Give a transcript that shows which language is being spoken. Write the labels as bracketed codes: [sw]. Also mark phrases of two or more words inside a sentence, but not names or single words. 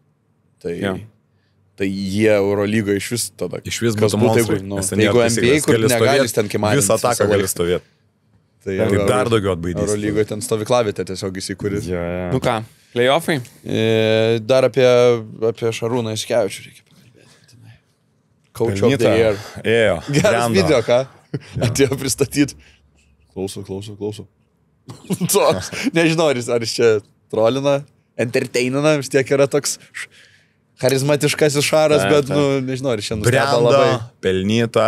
[lt] Tai jie Eurolygo iš vis tada. Iš vis būtų monstrai. Jeigu NBA, kur negali ten kimantis. Visą ataką gali stovėti. Tai dar daugiau atbaidys. Eurolygoje ten stovyklavietė tiesiog įsikūrė. Nu ką, playoffai? Dar apie Šarūną Iškevičių reikia pakalbėti. [en] Coach of the Year. [lt] Geras video, ką? Atėjo pristatyti. Klausau. Nežinau, ar jis čia trolina, entertainina, vis tiek yra toks charizmatiškasis Šaras, bet, nežinau, ar jis čia nustebo labai. Pelnyta.